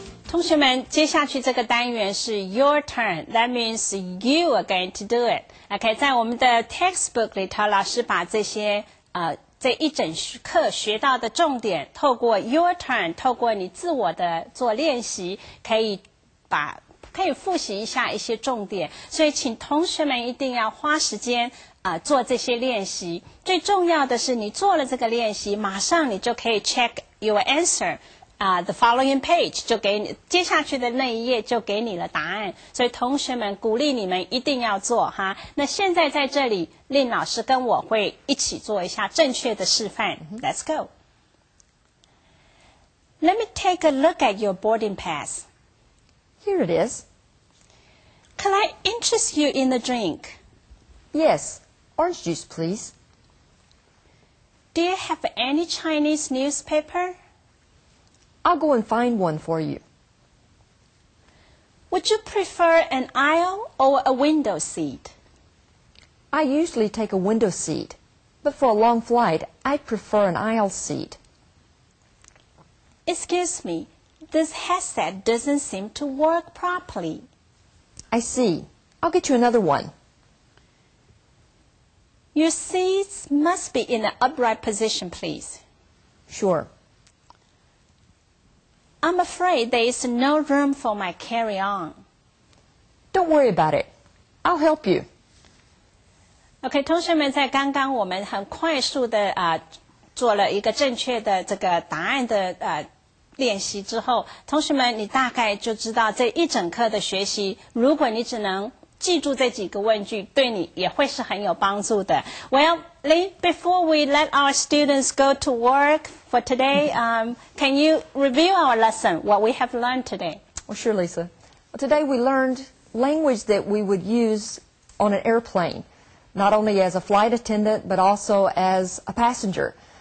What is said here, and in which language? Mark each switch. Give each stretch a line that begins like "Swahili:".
Chinese: 同学们，接下去这个单元是
English: Your turn. That means you are going to do it.
Chinese: OK， 在我们的 textbook 里头，老师把这一整课学到的重点，透过
English: Your turn，
Chinese: 透过你自我的做练习，可以复习一下一些重点。所以，请同学们一定要花时间做这些练习。最重要的是，你做了这个练习，马上你就可以
English: check your answer。 The following page
Chinese: 就给你接下去的那一页就给你了答案，所以同学们鼓励你们一定要做哈。那现在在这里，令老师跟我会一起做一下正确的示范。
English: Let's go. Let me take a look at your boarding pass. Here it is. Could I interest you in a drink? Yes. Orange juice, please. Do you have any Chinese newspaper? I'll go and find one for you. Would you prefer an aisle or a window seat? I usually take a window seat, but for a long flight, I prefer an aisle seat. Excuse me, this headset doesn't seem to work properly. I see. I'll get you another one. Your seats must be in an upright position, please. Sure. I'm afraid there is no room for my carry-on. Don't worry about it. I'll help you.
Chinese: OK， 同学们，在刚刚我们很快速的做了一个正确的这个答案的练习之后，同学们你大概就知道这一整课的学习，如果你只能记住这几个问句，对你也会是很有帮助的。
English: Well, Lee, before we let our students go to work for today, can you review our lesson, what we have learned today? Well, sure, Lisa. Today we learned language that we would use on an airplane, not only as a flight attendant, but also as a passenger.